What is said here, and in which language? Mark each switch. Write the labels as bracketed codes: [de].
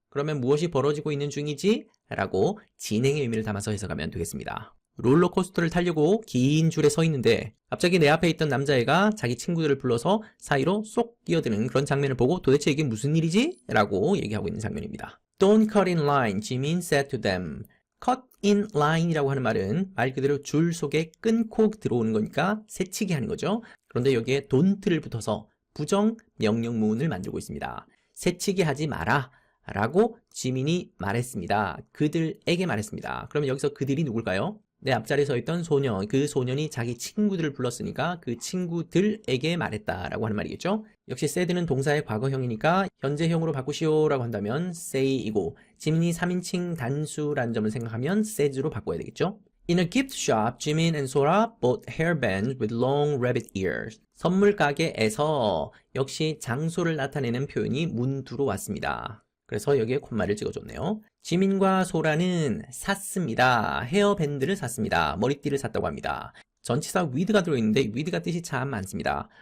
[ko] 그러면 무엇이 벌어지고 있는 중이지? 라고 진행의 의미를 담아서 해석하면 되겠습니다. 롤러코스터를 타려고 긴 줄에 서 있는데 갑자기 내 앞에 있던 남자애가 자기 친구들을 불러서 사이로 쏙 끼어드는 그런 장면을 보고 도대체 이게 무슨 일이지? 라고 얘기하고 있는 장면입니다. [en] Don't cut in line, Jimin said to them. [ko] cut in line 이라고 하는 말은 말 그대로 줄 속에 끊고 들어오는 거니까 새치기 하는 거죠. 그런데 여기에 don't를 붙어서 부정 명령문을 만들고 있습니다. 새치기 하지 마라 라고 지민이 말했습니다. 그들에게 말했습니다. 그러면 여기서 그들이 누굴까요? 내 앞자리에 서 있던 소년, 그 소년이 자기 친구들을 불렀으니까 그 친구들에게 말했다라고 하는 말이겠죠. 역시 said는 동사의 과거형이니까 현재형으로 바꾸시오 라고 한다면 say이고 지민이 3인칭 단수라는 점을 생각하면 says로 바꿔야 되겠죠. [en] In a gift shop, Jimin and Sora bought hairbands with long rabbit ears. [ko] 선물 가게에서 역시 장소를 나타내는 표현이 문두로 왔습니다. 그래서 여기에 콤마를 찍어줬네요. 지민과 소라는 샀습니다. 헤어밴드를 샀습니다. 머리띠를 샀다고 합니다. 전치사 with가 들어있는데 with가 뜻이 참 많습니다.